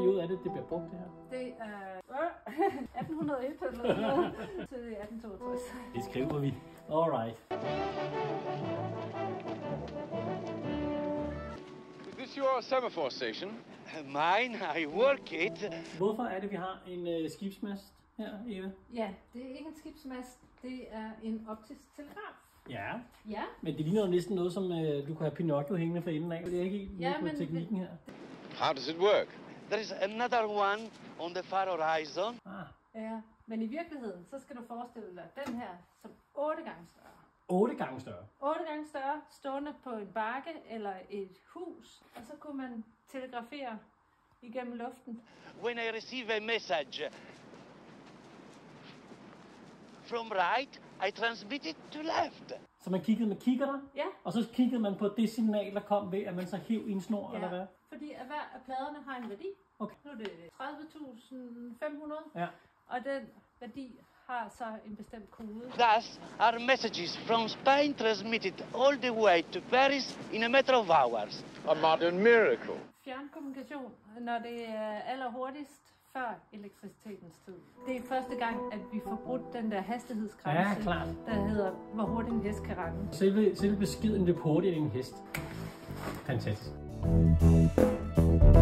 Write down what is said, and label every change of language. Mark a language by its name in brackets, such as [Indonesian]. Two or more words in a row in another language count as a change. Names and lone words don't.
[Danish] det bliver brugt det her? Det er 1801 eller noget til 1862. Det skriver vi. [English] Alright. Is this your semaphore station? Mine, I work it. [Danish] Hvorfor er det, vi har en skibsmast her, Eva? Ja, det er ikke en skibsmast. Det er en optisk telegraf. Ja, Ja. men det ligner jo næsten noget, som du kunne have Pinocchio hængende for enden af. Det er ikke helt Ja, på men teknikken her. [English] How does it work? There is another one on the far horizon. [Danish] Ja, men i virkeligheden, så skal du forestille dig den her som 8 gange større. 8 gange større. 8 gange større, stående på en bakke eller et hus, og så kunne man telegrafere igennem luften. [English] When I receive a message from right, I transmit it to left. [Danish] Så man kiggede med kikkerter, Ja. og så kiggede man på det signal, der kom ved, at man så hev i en snor, eller hvad? Fordi at hver af pladerne har en værdi. Okay. Nu er det 30.500, Ja. og den værdi har så en bestemt kode. [English] Thus are messages from Spain transmitted all the way to Paris in a matter of hours. A modern miracle. [Danish] Fjernkommunikation, når det er allerhurtigst før elektricitetens tid. Det er første gang, at vi får brudt den der hastighedsgrænse, Ja, klart. der hedder, hvor hurtigt en hest kan rende. Selve beskeden løb hurtigt end en hest.